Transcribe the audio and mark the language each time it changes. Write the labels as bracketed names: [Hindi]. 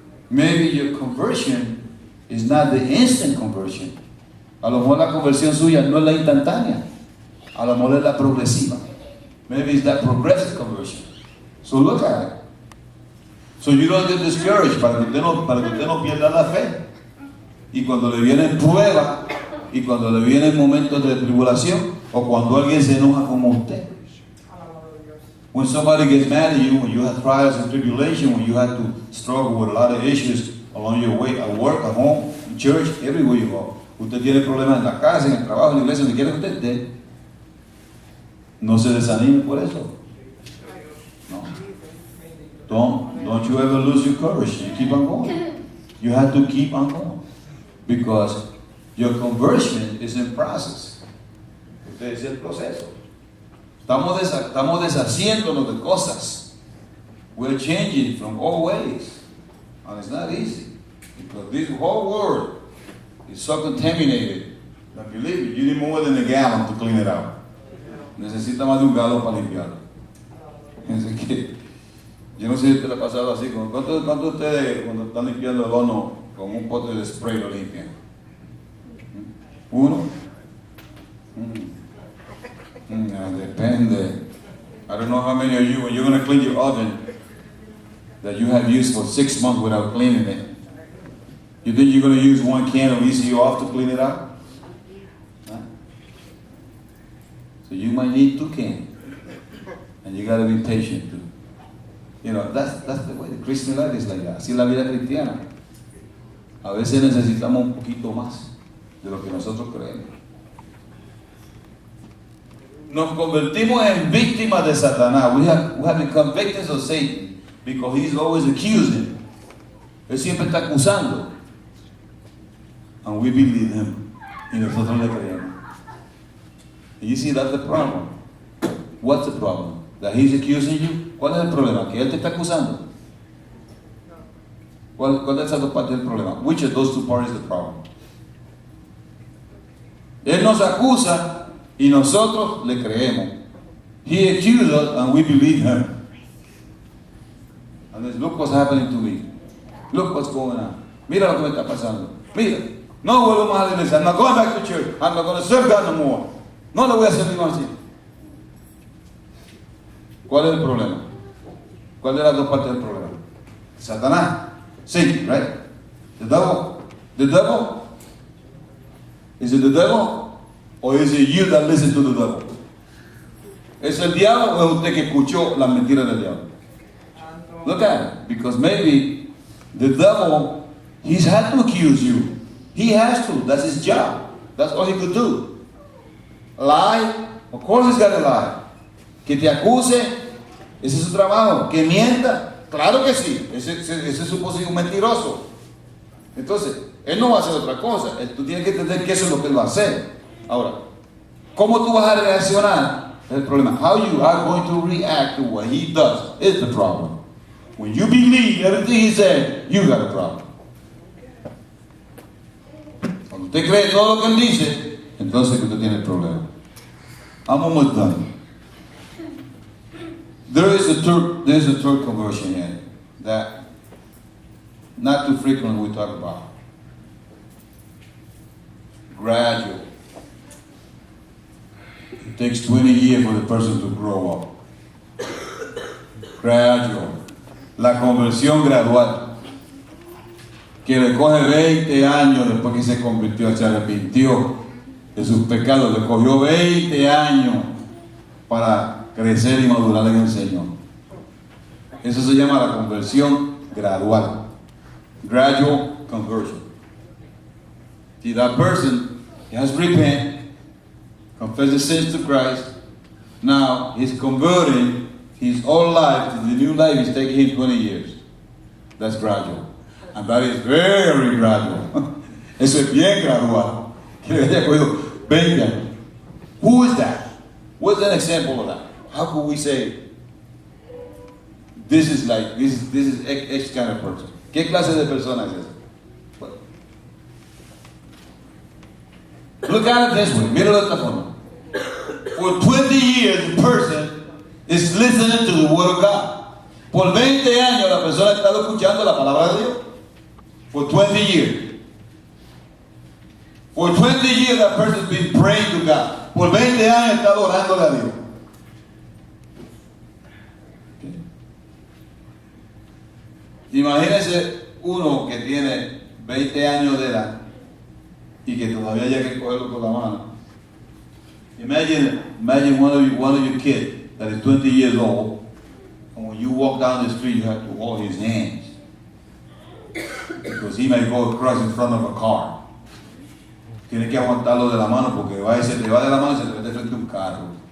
[English] Maybe your conversion is not the instant conversion. [Spanish] A lo mejor la conversión suya no es la instantánea. A lo mejor es la progresiva. [English] Maybe it's that progressive conversion. So look at it. So you don't get discouraged [Spanish] para que usted no pierda la fe. Y cuando le vienen pruebas, y cuando le vienen momentos de tribulación, o cuando alguien se enoja como usted. [English] When somebody gets mad at you, when you have trials and tribulation, when you have to struggle with a lot of issues along your way, at work, at home, in church, everywhere you go. [Spanish] Usted tiene problemas en la casa, en el trabajo, en la iglesia, donde quiera que usted esté. No se desanime por eso. No. [English] Don't you ever lose your courage. You keep on going. You have to keep on going. Because your conversion is in process. [Spanish] Este es el proceso. Estamos deshaciéndonos de cosas. [English] We're changing from all ways. And it's not easy. Because this whole world is so contaminated. But believe me, you need more than a gallon to clean it out. [Spanish] Necesita más de un galón para limpiarlo. Así que, yo no sé si te lo ha pasado así. ¿Cuántos de ustedes cuando están limpiando el horno con un pote de spray lo limpian? ¿Uno? Depende. [English] I don't know how many of you, when you're going to clean your oven that you have used for 6 months without cleaning it, you think you're going to use one can of ECU off to clean it out? Huh? So you might need 2 cans. And you got to be patient too. You know, that's the way the Christian life is like that. [Spanish] Así es la vida cristiana. A veces necesitamos un poquito más de lo que nosotros creemos. Nos convertimos en víctimas de Satanás. [English] We have become victims of Satan because he's always accusing. [Spanish] Él siempre está acusando. [English] And we believe him. [Spanish] Y nosotros le creemos. [English] And you see, that's the problem. What's the problem? That he's accusing you? [Spanish] ¿Cuál es el problema? ¿Que él te está acusando? ¿Cuál de esas dos partes del problema? [English] Which of those 2 parts is the problem? [Spanish] Él nos acusa y nosotros le creemos. [English] He accused us and we believe him. And then look what's happening to me. Look what's going on. [Spanish] Mira lo que me está pasando. Mira. No vuelvo más a la iglesia. [English] I'm not going back to church. I'm not going to serve God no more. [Spanish] No le voy a servir más así. ¿Cuál es el problema? ¿Cuál de las dos partes del problema? [English] Satanás. Satan, right? The devil. The devil. Is it the devil? Or is it you that listen to the devil? [Spanish] ¿Es el diablo o es usted que escuchó las mentiras del diablo? [English] Look at it. Because maybe the devil, he's had to accuse you. He has to. That's his job. That's all he could do. Lie. Of course he's got to lie. [Spanish] Que te acuse. Ese es su trabajo. Que mienta. Claro que sí. Ese es su posición, un mentiroso. Entonces, él no va a hacer otra cosa. Tú tienes que entender que eso es lo que él va a hacer. Ahora, ¿cómo tú vas a reaccionar? Es el problema. [English] How you are going to react to what he does is the problem. When you believe everything he said, you got a problem. [Spanish] Cuando usted cree todo lo que él dice, entonces usted tiene el problema. [English] I'm almost done. There's a third conversion here that not too frequently we talk about. Gradual. It takes 20 years for the person to grow up. [Spanish] Gradual. La conversión gradual. Que le coge 20 años después que se convirtió, se arrepintió de sus pecados. Le cogió 20 años para crecer y madurar en el Señor. Eso se llama la conversión gradual. [English] Gradual conversion. See, that person has repented, confessed his sins to Christ. Now he's converting his old life to the new life. It's taking him 20 years. That's gradual. And that is very gradual. [Spanish] Eso es bien gradual. Que le haya cogido 20 años. [English] Who is that? What's an example of that? How could we say this is X kind of person? [Spanish] ¿Qué clase de persona es esa? [English] Well, look at it this way. [Spanish] Míralo de esta forma. [English] For 20 years, the person is listening to the Word of God. [Spanish] Por 20 años, la persona ha estado escuchando la palabra de Dios. [English] For 20 years. For 20 years, that person has been praying to God. [Spanish] Por 20 años, ha estado orándole a Dios. Imagínese uno que tiene 20 años de edad y que todavía hay que cogerlo con la mano. [English] Imagine one of your kids that is 20 years old, and when you walk down the street, you have to hold his hands because he may go across in front of a car. [Spanish] Tienes que aguantarlo de la mano porque se te va de la mano y se te mete frente a un carro.